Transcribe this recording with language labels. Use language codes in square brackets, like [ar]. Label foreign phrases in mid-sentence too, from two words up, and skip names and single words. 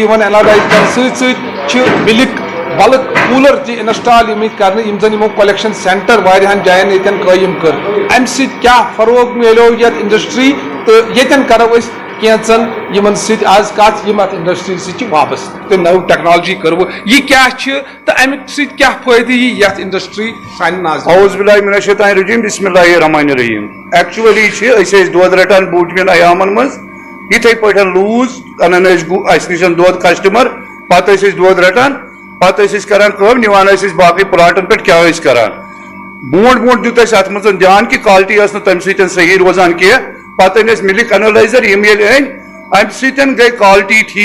[ks] یوان اینالائز کرنہٕ سۭتۍ سۭتۍ [en] milk bulk cooler [ks] تہِ انسٹال کرنہٕ یم زن یمو [en] collection center [ks] واریاہن جاین ییٚتٮ۪ن قٲیِم کٔر امہِ سۭتۍ کیاہ فروغ میلیو یتھ انڈسٹری تہٕ ییٚتٮ۪ن کرو أسۍ کینژن یمن سۭتۍ آز کتھ یم اتھ انڈسٹری سۭتۍ وابستہٕ تہٕ نو ٹیکنالوجی کرو یہ کیاہ چھِ تہٕ امہِ سۭتۍ کیاہ فٲیدٕ یی یتھ انڈسٹری سانہِ ناظرین [ar] اعوذ باللہ من الشیطان الرجیم بسم اللہ الرحمن الرحیم [ks] ایکچولی ٲسۍ دۄد رٹان بوٗٹمٮ۪ن ایامن منٛز یِتھٕے پٲٹھۍ لوٗز انان ٲسۍ اسہِ نِش دۄد کسٹمر پتہٕ ٲسۍ أسۍ دۄد رٹان پتہٕ ٲسۍ أسۍ کران کٲم نِوان ٲسۍ أسۍ باقٕے پلاٹن پٮ۪ٹھ کیاہ ٲسۍ کران برونٛٹھ برونٛٹھ دیُت اَسہِ اتھ منٛز دھیان کہِ کالٹی ٲس نہٕ تمہِ سۭتۍ صحیح روزان کینٛہہ پتہٕ أنۍ اَسہِ [en] milk analyzer [ks] یِم ییٚلہِ أنۍ امہِ سۭتۍ گٔے کالٹی